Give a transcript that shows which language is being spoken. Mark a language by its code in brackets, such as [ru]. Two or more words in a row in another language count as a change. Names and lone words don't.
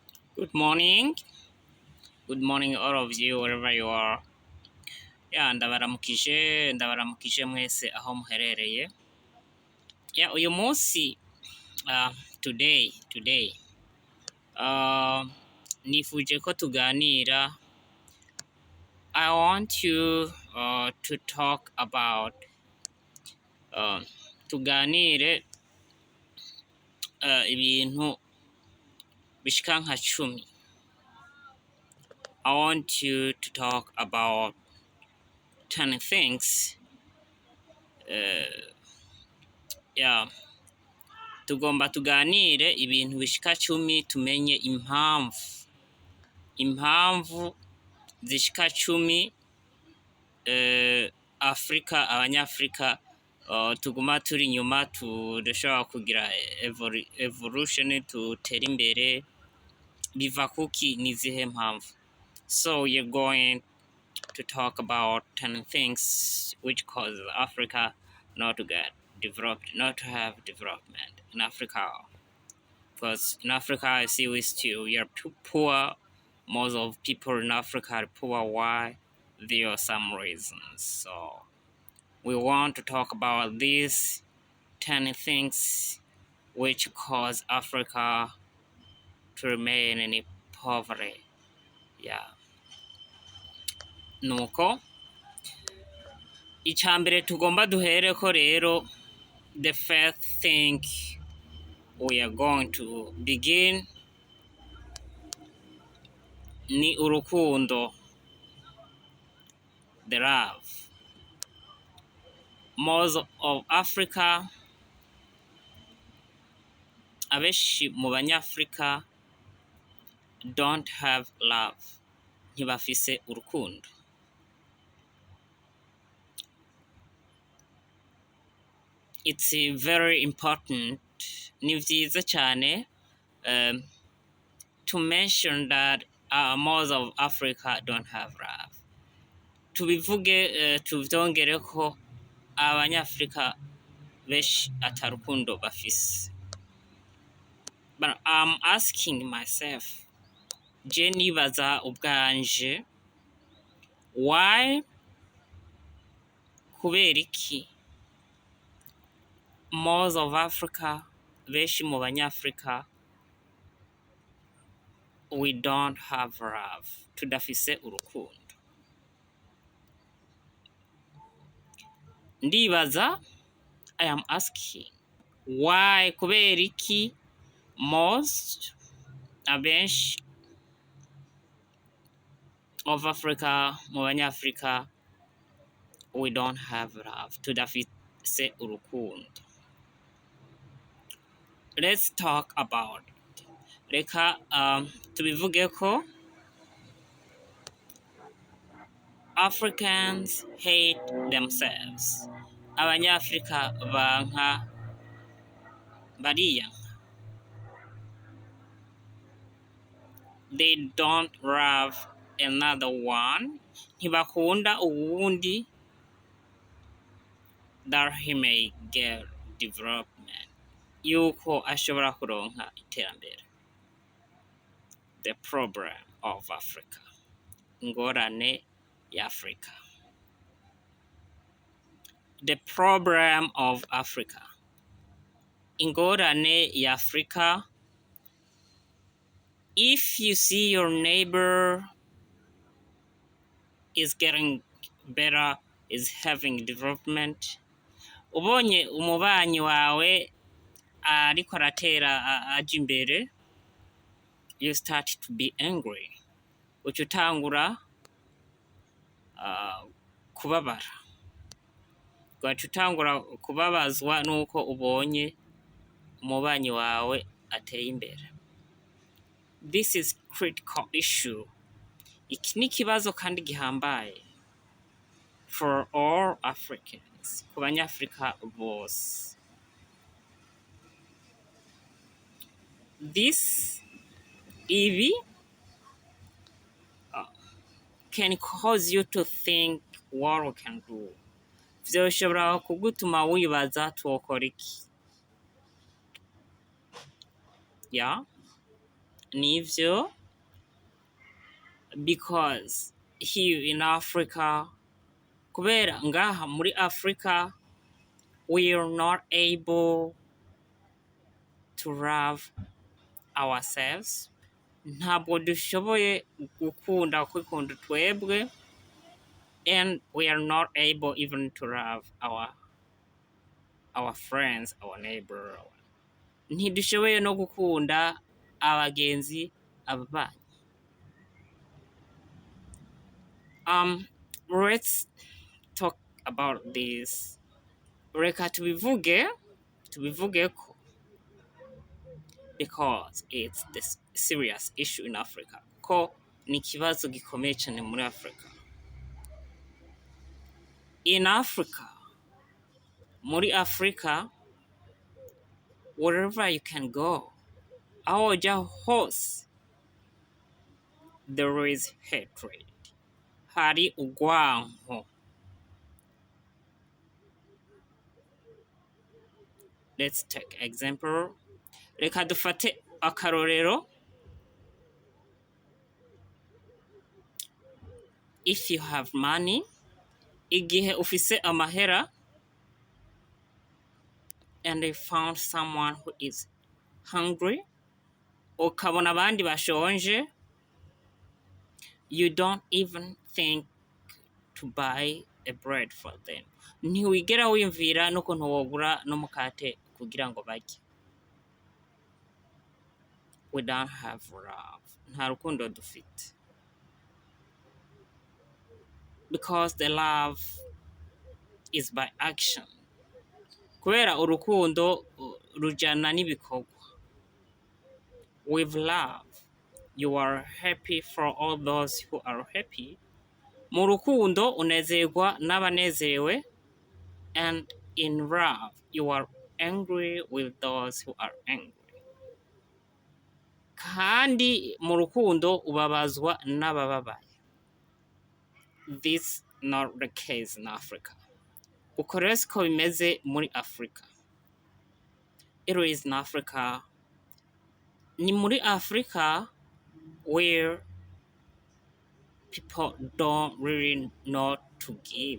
[en] Good morning. Good morning, all of you, wherever you are. [rn] ndabaramukije mwese aho muherereye. Uyu munsi, uh, today, uh, nifuje ko tuganira. [en] I want you to talk about, [rn] tuganire ibintu bishika nka 10. [en] I want you to talk about 10 things. [rn] Tugomba tuganire ibintu bishika 10 tumenye impamvu zishika 10 abanyafrika tuguma turi inyuma, tudashobora kugira evolution, tutera imbere. Biva kuki? Nizihe mpamvu? [en] So you're going to talk about 10 things which cause Africa not to get developed, not to have development in Africa. Because in Africa, I see we are too poor. Most of people in Africa are poor. Why? There are some reasons. So we want to talk about these 10 things which cause Africa to remain in poverty. [rn] Nuko icambere tugomba duhereko rero, [en] the first thing we are going to begin [rn] ni urukundo, [en] the love. Most of Africa, [rn] abenshi mu banyafrika [en] don't have love, [rn] ntibafise urukundo. [en] It's very important, [rn] ni vyiza cyane [en] to mention that most of Africa don't have love. [rn] Tubivuge, tuvyongere ko abanyafrika benshi atarukundo bafise. [en] But I'm asking myself, [rn] je nibaza ubwanje, why? Kubera iki [en] most of Africa, [rn] benshi mu banyafrika, [en] we don't have love, [rn] tudafise urukundo? Ndibaza, [en] I am asking, why? [rn] Kubera iki most, abenshi of Africa, mu banyafrika, [en] we don't have love, [rn] tudafise urukundo? [en] Let's talk about it. [rn] Reka tubivuge ko [en] Africans hate themselves. [rn] Abanyafrika banka bariyanka. [en] They don't love another one. [rn] Ntibakunda uwundi [en] that he may get development, [rn] yuko ashobora kuronka iterambere. [en] The problem of Africa, [rn] ingorane ya Africa. [en] The problem of Africa, [rn] ingorane ya Africa. [en] If you see your neighbor is getting better, is having development, [rn] ubonye umubanyi wawe ariko aratera aja imbere, [en] you start to be angry. [rn] Uca utangura kubabara. Ugaca utangura kubabazwa nuko ubonye umubanyi wawe ateye imbere. [en] This is critical issue. [rn] Iki ni ikibazo kandi gihambaye [en] for all Africans, [rn] ku banyafrika bose. [en] Ibi can cause you to think what we can do. [rn] Vyoshobora kugutuma wibaza twokora iki. [en] Nivyo because here in Africa, [rn] kubera ngaha muri Africa, [en] we are not able to love ourselves. [rn] Ntabwo dushoboye gukunda kwikunda twebwe, [en] and we are not able even to love our friends, our neighbor. [rn] Ntidushoboye no gukunda abagenzi, ababanyi. [en] Let's talk about this. [rn] Reka tubivuge ko, [en] because it's this serious issue in Africa. [rn] Ko ni ikibazo gikomeye cyane muri Africa. [en] In Africa, muri Africa, wherever you can go, [rn] aho ujya hose, [en] there is hatred. [rn] Hari urwanko. [en] Let's take example. [rn] Reka dufate akarorero. [en] If you have money, [rn] igihe ufise amahera, [en] and they found someone who is hungry, [rn] ukabona abandi bashonje, [en] you don't even think to buy a bread for them. [rn] Ntiwigera wiyumvira n'ukuntu wogura n'umukate kugira ngo barye. [en] We don't have love. [rn] Nta rukundo dufite. [en] Because the love is by action. [rn] Kubera urukundo rujana n'ibikorwa. [en] With love, you are happy for all those who are happy. [rn] Mu rukundo unezerwa n'abanezerewe, [en] and in love, you are angry with those who are angry. [rn] Kandi mu rukundo ubabazwa n'abababaye. [en] This is not the case in Africa. [rn] Uko rero siko bimeze muri Africa. [en] It is in Africa. [rn] Ni muri Africa [en] where people don't really know to give.